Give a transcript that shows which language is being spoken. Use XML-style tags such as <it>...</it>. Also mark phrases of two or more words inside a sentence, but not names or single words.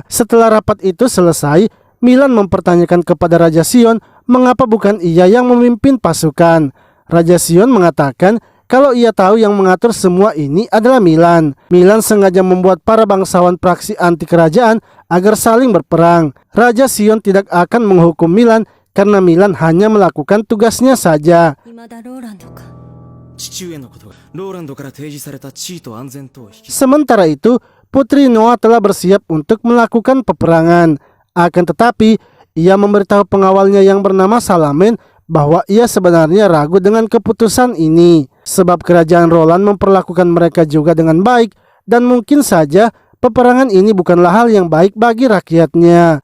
<id>Setelah rapat itu selesai, Milan mempertanyakan kepada Raja Sion mengapa bukan ia yang memimpin pasukan. Raja Sion mengatakan kalau ia tahu yang mengatur semua ini adalah Milan. Milan sengaja membuat para bangsawan praksi anti kerajaan agar saling berperang. Raja Sion tidak akan menghukum Milan karena Milan hanya melakukan tugasnya saja.</id> <ja>未だローランドか。父上のことがローランドから提示された地位と安全とを引き</ja> <id>Sementara itu, Putri Noah telah bersiap untuk melakukan peperangan. Akan tetapi, ia memberitahu pengawalnya yang bernama Salamen bahwa ia sebenarnya ragu dengan keputusan ini, sebab kerajaan Roland memperlakukan mereka juga dengan baik, dan mungkin saja peperangan ini bukanlah hal yang baik bagi rakyatnya.</id>